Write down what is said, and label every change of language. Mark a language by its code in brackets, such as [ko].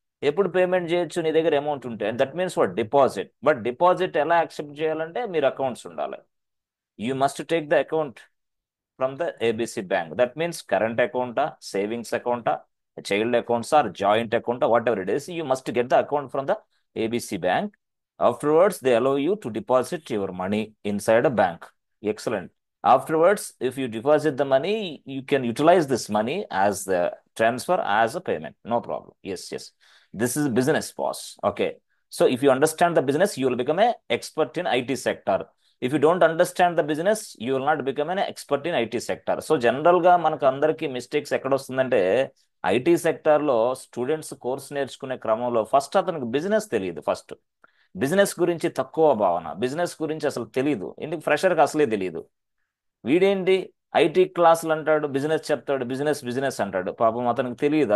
[te] ఎప్పుడు పేమెంట్ చేయొచ్చు? నీ దగ్గర అమౌంట్ ఉంటే. [en] That means what? [te] Deposit. But deposit ఎలా యాక్సెప్ట్ చేయాలంటే మీరు అకౌంట్స్ ఉండాలి. [en] You must take the account from the ABC bank. That means current అకౌంటా, savings అకౌంటా, child accounts or joint అకౌంటా, whatever it is, you must get the account from the ABC bank. Afterwards, they allow you to deposit your money inside a bank. Excellent. Afterwards, if you deposit the money, you can utilize this money as the transfer, as a payment. No problem. Yes, yes. This is business, boss. Okay. So if you understand the business, you will become a expert in IT sector. If you don't understand the business, you will not become an expert in IT sector. [te] So general గా మనకు అందరికీ mistakes ఎక్కడ వస్తుందంటే, IT sector లో students course నేర్చుకునే క్రమంలో first అతనికి business తెలియదు. ఫస్ట్ బిజినెస్ గురించి తక్కువ భావన, బిజినెస్ గురించి అసలు తెలియదు. ఎందుకు? ఫ్రెషర్కి అసలే తెలియదు. వీడేంటి ఐటీ క్లాసులు అంటాడు, బిజినెస్ చెప్తాడు, బిజినెస్ బిజినెస్ అంటాడు. పాపం అతనికి తెలియదు.